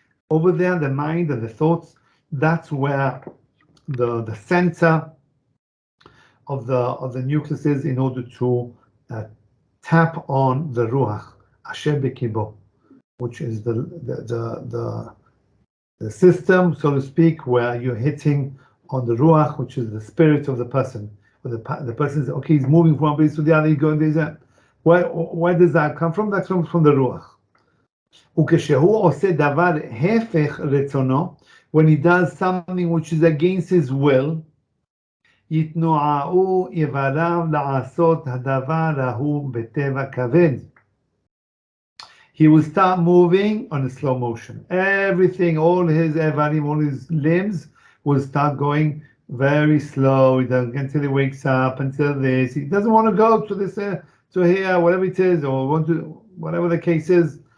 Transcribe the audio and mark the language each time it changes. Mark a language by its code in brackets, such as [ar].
[en] Over there, the mind and the thoughts. That's where the center of the nucleus is, in order to tap on the ruach, asher bekibo, which is the system, so to speak, where you're hitting on the ruach, which is the spirit of the person. Where the person is, okay, he's moving from one place to the other, he's going there. Where does that come from? That comes from the ruach. [he] וכשהוא עושה דבר הפך רצונו, [en] when he does something which is against his will, [he] יתנועעו איבריו לעשות הדבר ההוא בטבע כבד. [en] He will start moving on a slow motion. Everything, all his evarim, all his limbs will start going very slow until he wakes up, until this. He doesn't want to go to this, to here, whatever it is, or whatever the case is.